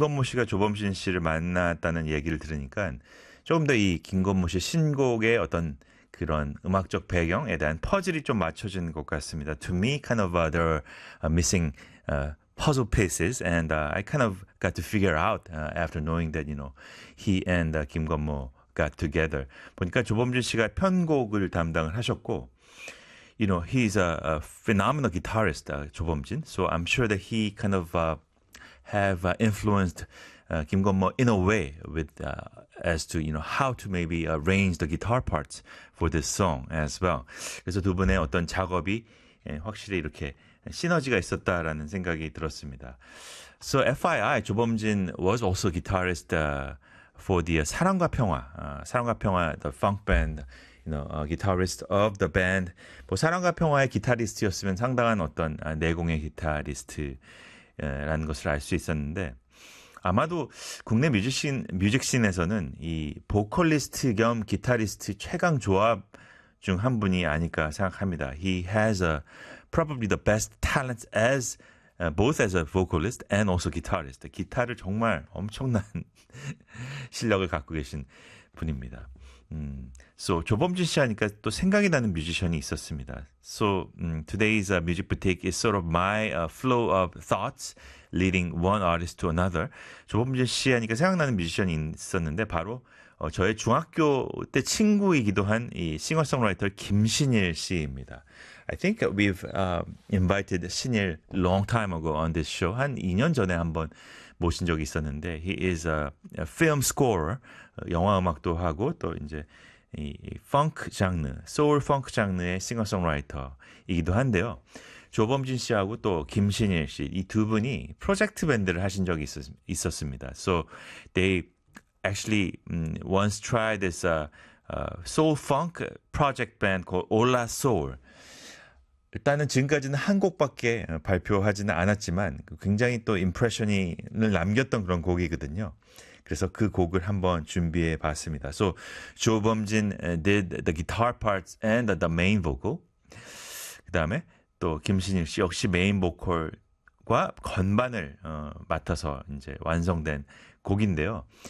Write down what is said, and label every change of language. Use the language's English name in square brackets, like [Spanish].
[Korean] 김건모 씨가 조범신 씨를 만났다는 얘기를 들으니까 조금 더이 김건모 씨 신곡의 어떤 그런 음악적 배경에 대한 퍼즐이 좀 맞춰진 것 같습니다. [English] To me, kind of other missing puzzle pieces, and I kind of got to figure out after knowing that you know he and 김건모 got together. [Korean] 보니까 조범진 씨가 편곡을 담당을 하셨고, [English] you know he's a phenomenal guitarist, [Korean] 조범진. [English] So I'm sure that he kind of have influenced 김건모 in a way with as to you know how to maybe arrange the guitar parts for this song as well. [Korean] 그래서 두 분의 어떤 작업이 확실히 이렇게 시너지가 있었다라는 생각이 들었습니다. [English] So FYI, 조범진 was also guitarist for the 사랑과 평화, 사랑과 평화 the funk band, you know, guitarist of the band. [Korean] 뭐 사랑과 평화의 기타리스트였으면 상당한 어떤 내공의 기타리스트. 라는 것을 알수 있었는데 아마도 국내 뮤직씬에서는 이 보컬리스트 겸 기타리스트 최강 조합 중한 분이 아닐까 생각합니다. [English] He has a probably the best talents as both as a vocalist and also guitarist. [Korean] 기타를 정말 엄청난 실력을 갖고 계신 분입니다. So 조범진 씨 하니까 또 생각이 나는 뮤지션이 있었습니다. [English] So today's music boutique is sort of my flow of thoughts leading one artist to another. [Korean] 조범진 씨 하니까 생각나는 뮤지션이 있었는데 바로 저의 중학교 때 친구이기도 한이 싱어송라이터 김신일 씨입니다. [English] I think we've invited 신일 long time ago on this show. [Korean] 한 2년 전에 한번 모신 적이 있었는데 [English] he is a film scorer. [Korean] 영화 음악도 하고 또 이제 이 펑크 장르, 소울 펑크 장르의 싱어송라이터이기도 한데요. 조범진 씨하고 또 김신일 씨이두 분이 프로젝트 밴드를 하신 적이 있었습니다. [English] So they actually once tried this soul funk project band called Hola Soul. [Korean] 일단은 지금까지는 한 곡밖에 발표하지는 않았지만 굉장히 또 임프레션을 남겼던 그런 곡이거든요. 그래서 그 곡을 한번 준비해 봤습니다. [English] So 조범진 did the guitar parts and the main vocal. [Korean] 그다음에 또 김신일 씨 역시 메인 보컬과 건반을 맡아서 이제 완성된 곡인데요.